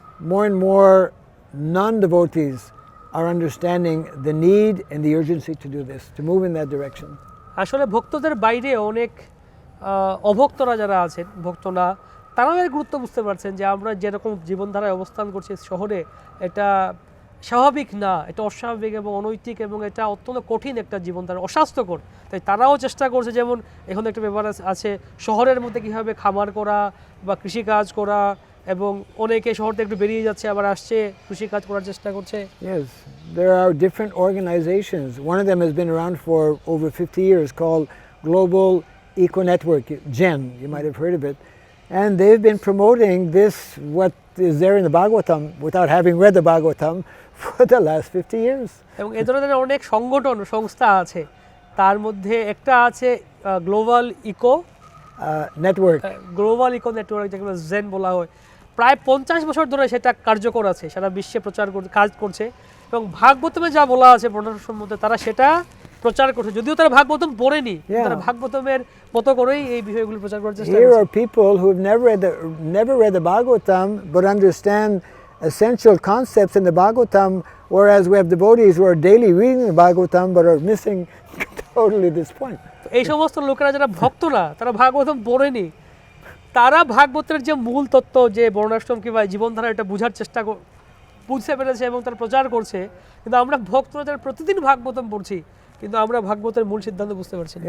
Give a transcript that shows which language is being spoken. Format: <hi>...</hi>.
<en>More and more non-devotees are understanding the need and the urgency to do this, to move in that direction.</en> <bn>আসলে ভক্তদের বাইরে অনেক অভক্তরা যারা আছেন, ভক্ত না, তারাও এর গুরুত্ব বুঝতে পারছেন যে আমরা যেরকম জীবনধারায় অবস্থান করছি শহরে এটা স্বাভাবিক না, এটা অস্বাভাবিক এবং অনৈতিক এবং এটা অত্যন্ত কঠিন একটা জীবনধারা, অস্বাস্থ্যকর। তাই তারাও চেষ্টা করছে, যেমন এখন একটা ব্যাপার আছে শহরের মধ্যে কীভাবে খামার করা বা কৃষিকাজ করা, এবং অনেকে শহর থেকে একটু বেরিয়ে যাচ্ছে আবার আসছে কৃষিকাজ করার চেষ্টা করছে।</bn> <en>Yes, there are different organizations. One of them has been around for over 50 years called Global Eco Network, GEN, you might have heard of it. And they've been promoting this, what is there in the Bhagavatam, without having read the Bhagavatam, for the last 50 years.</en> <bn>এবং এই ধরনের অনেক সংগঠন সংস্থা আছে, তার মধ্যে একটা আছে গ্লোবাল ইকো নেটওয়ার্ক, যেগুলো জেন বলা হয়। প্রায় 50 বছর ধরে সেটা কার্যকর আছে, সারা বিশ্বে কাজ করছে, এবং ভাগবতমে যা বলা আছে বর্ণাশ্রমের মধ্যে তারা সেটা প্রচার করছে, যদিও তারা ভাগবতম পড়েনি, তারা ভাগবতমের মতো করেই এই বিষয়গুলো প্রচার করার চেষ্টা করছে।</bn> <en>Here are people who have never read the Bhagavatam but understand essential concepts in the Bhagavatam, whereas we have devotees who are daily reading the Bhagavatam but are missing totally this point.</en> <bn>এই সমস্ত লোকেরা যারা ভক্ত না, তারা ভাগবতম পড়েনি, তারা ভাগবতের যে মূল তত্ত্ব, যে বর্ণাশ্রম কিংবা জীবনধারা, এটা বোঝার চেষ্টা বুঝতে পেরেছে এবং তারা প্রচার করছে। কিন্তু আমরা ভক্তরা যারা প্রতিদিন ভাগবতম পড়ছি, কিন্তু আমরা ভাগবতের মূল সিদ্ধান্ত বুঝতে পারছি না।</bn>